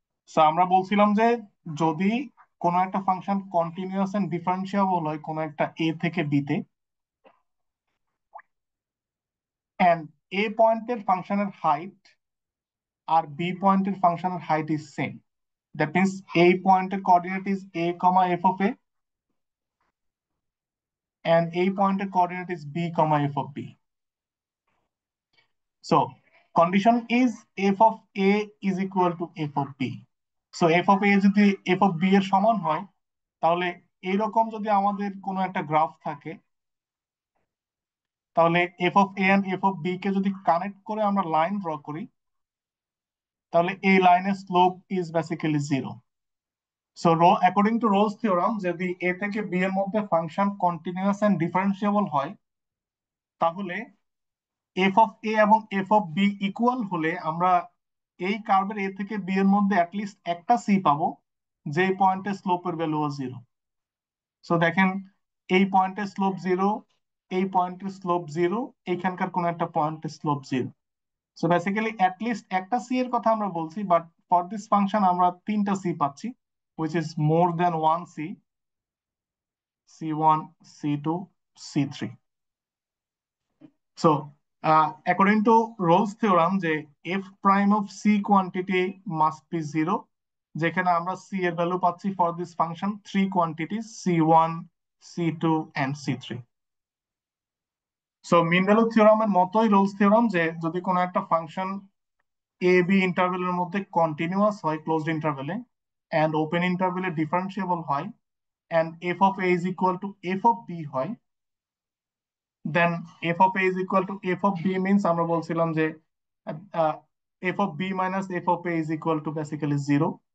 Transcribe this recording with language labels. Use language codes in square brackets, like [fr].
[bn] So আমরা বলছিলাম যে যদি কোনো একটা ফাংশন কন্টিনিউয়াস এন্ড ডিফারেন্সিয়েবল হয় কোনো একটা এ থেকে বি তে, এন্ড এ পয়েন্টের ফাংশনের হাইট আর বি পয়েন্টের ফাংশনের height is same, that means এই পয়েন্টের coordinate is a, f of a, and এই পয়েন্টের coordinate is b, f of b. [en] So condition is f of a is equal to f of b. [bn] So f of a যদি f of b এর সমান হয়, তাহলে এইরকম যদি আমাদের কোনো একটা গ্রাফ থাকে, তাহলে f of a and f of b কে যদি কানেক্ট করে আমরা লাইন ড্র করি, তাহলে এই লাইনের slope is basically zero. So according to Rolle's theorem, যদি a থেকে b এর মধ্যে ফাংশন কন্টিনিউয়াস এন্ড ডিফারেন্সিয়েবল হয়, তাহলে এফ অফ এ এবং এফ অফ বি ইকুয়াল হলে আমরা এই কার্ভের এ থেকে বি এর মধ্যে অ্যাটলিস্ট একটা সি পাবো যে পয়েন্টের স্লোপের ভ্যালু জিরো। সো দেখেন, এই পয়েন্টের স্লোপ জিরো, এই পয়েন্টের স্লোপ জিরো, এইখানকার কোন একটা পয়েন্টের slope zero. So basically at least একটা সি এর কথা আমরা বলছি, বাট ফর দিস ফাংশন আমরা তিনটা সি পাচ্ছি, [en] which is more than one c, [bn] c1, c2, c3. [en] So, according to Rolle's theorem, যে f prime of c quantity must be zero, [bn] যেখানে আমরা c এর ভ্যালু পাচ্ছি [en] for this function three quantities c1, c2 and c3. So mean value theorem এর মতোই Rolle's theorem, [bn] যে যদি কোনো একটা ফাংশন a b ইন্টারভেলের মধ্যে কন্টিনিউয়াস হয় ক্লোজড ইন্টারভেলে [en] and open ইন্টারভেলে differentiable হয় and f of a is equal to f of b হয়, then f of a is equal to f of b means [bn] আমরা বলছিলাম যে [en] f of b minus f of a is equal to basically zero.